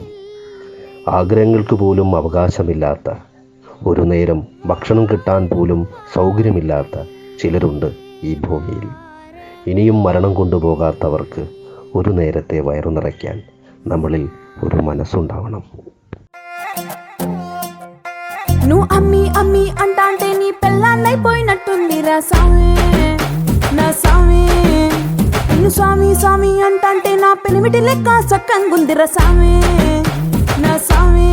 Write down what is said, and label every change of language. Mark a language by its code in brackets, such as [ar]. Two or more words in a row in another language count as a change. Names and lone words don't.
[ml] ആഗ്രഹങ്ങൾക്ക് പോലും അവകാശമില്ലാത്ത, ഒരു നേരം ഭക്ഷണം കിട്ടാൻ പോലും സൗകര്യമില്ലാത്ത ചിലരുണ്ട് ഈ ഭൂമിയിൽ. ഇനിയും മരണം കൊണ്ടുപോകാത്തവർക്ക് ഒരു നേരത്തെ വയറു നിറയ്ക്കാൻ നമ്മളിൽ ഒരു മനസ്സുണ്ടാവണം. [te] నువ్వు అమ్మి అమ్మి అంటాంటే నీ పెళ్ళాన్నైపోయినట్టుందిరా సామి, నా సామి. నిన్ను స్వామి స్వామి అంటాంటే నా పెనిమిటి లెక్క సక్కంగుందిరా సామి, నా సామి.